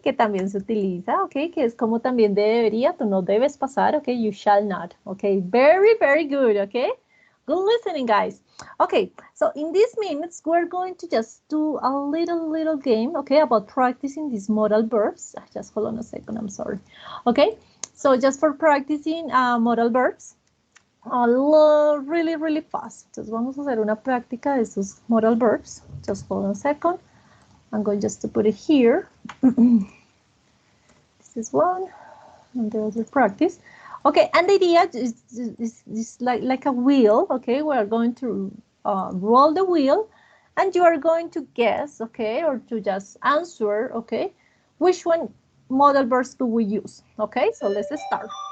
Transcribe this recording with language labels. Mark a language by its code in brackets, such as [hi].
[es] Que también se utiliza, okay? Que es como también de debería, tú no debes pasar, okay? [en] You shall not, okay? Very, very good, okay? Good listening, guys. Okay, so in these minutes, we're going to just do a little game, okay, about practicing these modal verbs. Just hold on a second, I'm sorry. Okay, so just for practicing modal verbs, really fast. [es] Entonces vamos a hacer una práctica de estos modal verbs. [en] Just hold on a second. I'm going just to put it here. This is one, and the other practice. Okay, and the idea is like a wheel, okay? We are going to roll the wheel, and you are going to guess, okay, or to just answer, okay, which one modal verbs do we use, okay? So let's start.